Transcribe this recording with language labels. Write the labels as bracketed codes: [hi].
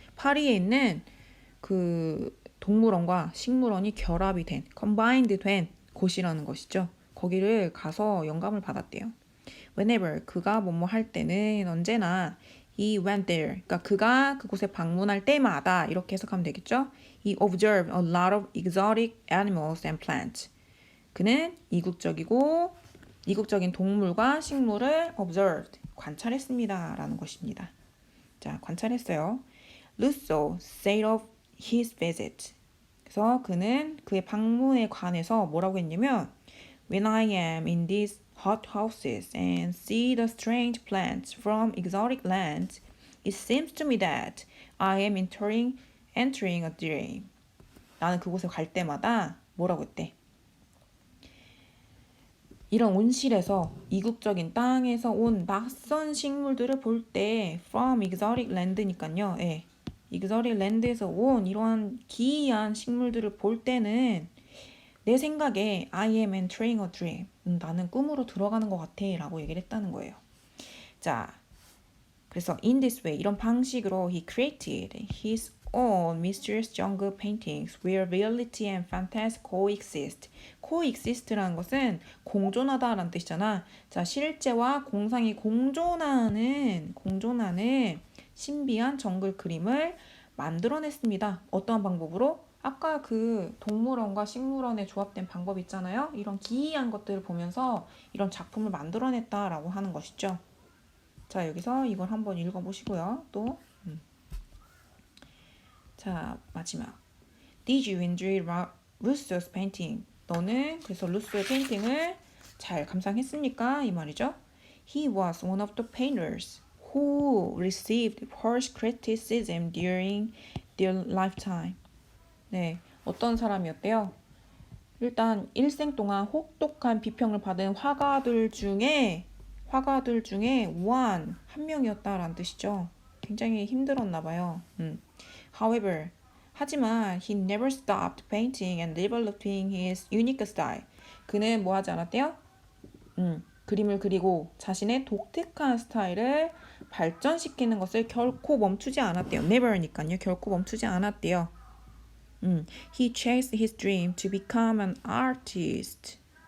[ko] 파리에 있는 그 동물원과 식물원이 결합이 된, combined 된 곳이라는 것이죠. 거기를 가서 영감을 받았대요. Whenever 그가 뭐뭐 할 때는 언제나 [en] he went there. [ko] 그러니까 그가 그곳에 방문할 때마다 이렇게 해석하면 되겠죠. [en] He observed a lot of exotic animals and plants. [ko] 그는 이국적인 동물과 식물을 observed, 관찰했습니다. 라는 것입니다. 자, 관찰했어요. [en] Rousseau said of his visit. [ko] 그래서 그는 그의 방문에 관해서 뭐라고 했냐면 [en] When I am in these hot houses and see the strange plants from exotic lands, it seems to me that I am entering a dream. [ko] 나는 그곳에 갈 때마다 뭐라고 했대? 이런 온실에서 이국적인 땅에서 온 낯선 식물들을 볼 때 from exotic land니까요. 예. exotic land에서 온 이러한 기이한 식물들을 볼 때는 내 생각에 [en] I am entering a dream. [ko] 나는 꿈으로 들어가는 것 같아 라고 얘기를 했다는 거예요. [en] 자, 그래서 in this way [ko] 이런 방식으로 [en] he created his own mysterious jungle paintings where reality and fantasy coexist. [ko] coexist라는 것은 공존하다라는 뜻이잖아. 자, 실제와 공상이 공존하는 신비한 정글 그림을 만들어냈습니다. 어떠한 방법으로? 아까 그 동물원과 식물원의 조합된 방법 있잖아요. 이런 기이한 것들을 보면서 이런 작품을 만들어냈다라고 하는 것이죠. 자, 여기서 이걸 한번 읽어보시고요. 또 자, 마지막. [en] Did you enjoy Rousseau's painting? [ko] 너는 그래서 루소의 페인팅을 잘 감상했습니까? 이 말이죠. [en] He was one of the painters who received harsh criticism during their lifetime. [ko] 네, 어떤 사람이었대요? 일단 일생 동안 혹독한 비평을 받은 화가들 중에 한 명이었다라는 뜻이죠. 굉장히 힘들었나 봐요. [en] However, 하지만 he never stopped painting and developing his unique style. [ko] 그는 뭐 하지 않았대요? 그림을 그리고 자신의 독특한 스타일을 발전시키는 것을 결코 멈추지 않았대요. never니까요. 결코 멈추지 않았대요. [en] He chased his dream to become an artist.